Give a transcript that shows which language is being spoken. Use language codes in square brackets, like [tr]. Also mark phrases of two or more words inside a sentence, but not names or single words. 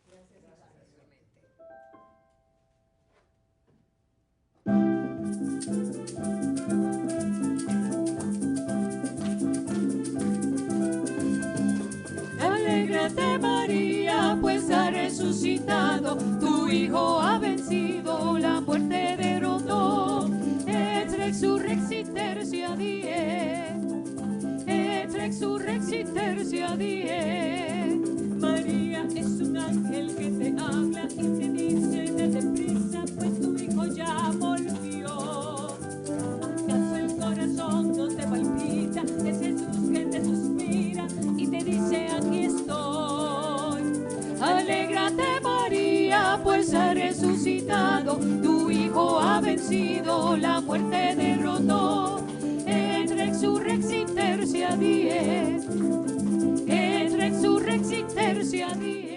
[es] Alégrate María, pues ha resucitado, tu Hijo ha vencido, la muerte derrotó. [la] Et resurrexit die, et resurrexit die. [es] María es un ángel que te habla y te dice, date prisa, pues tu Hijo ya volvió. ¿Acaso el corazón no te palpita? Es Jesús que te suspira y te dice, aquí estoy. Alégrate María, pues ha resucitado, tu Hijo ha vencido, la muerte derrotó. [la] Et resurrexit die, et resurrexit die.